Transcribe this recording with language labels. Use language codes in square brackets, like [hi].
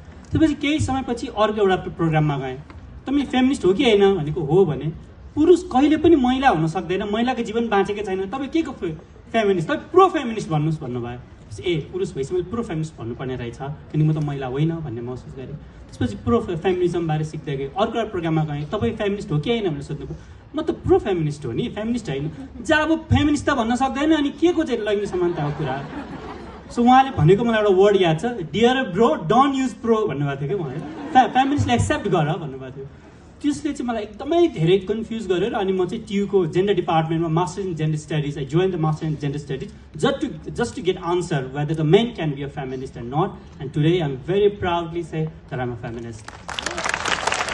[ne] त्यसपछि केही समयपछि अर्को एउटा प्रोग्राममा गएँ तपाईँ फेमिनिस्ट हो कि हैन भनेको हो भने पुरुष कहिले पनि महिला हुन सक्दैन महिलाको जीवन बाँचेकै छैन तपाईँ के को फेमिनिस्ट तपाईँ प्रो फेमिनिस्ट भन्नुस् भन्नुभयो। ए पुरुष भएपछि मैले प्रो फेमिनिस्ट भन्नुपर्ने रहेछ किनकि म त महिला होइन भन्ने महसुस गरेँ। त्यसपछि प्रो फेमिनिजम बारे सिक्दै गएँ अर्को एउटा प्रोग्राममा गएँ तपाईँ फेमिनिस्ट हो कि हैन भनेर सोध्नुभयो। म त प्रो फेमिनिस्ट हो नि फेमिनिस्ट होइन जब फेमिनिस्ट त भन्न सक्दैन अनि के को चाहिँ लैंगिक समानताको कुरा। सो उहाँले भनेको मलाई एउटा वर्ड याद छ [en] dear bro don't use pro [ne] भन्नुभएको थियो कि उहाँले फेमिनिस्टले एक्सेप्ट गर भन्नुभएको थियो। त्यसले चाहिँ मलाई एकदमै धेरै कन्फ्युज गरेर अनि म चाहिँ टियुको gender डिपार्टमेन्टमा masters in gender studies [en] I join the masters in gender studies just to get answer whether the men can be a feminist and not and today I am very proudly say that I am a feminist.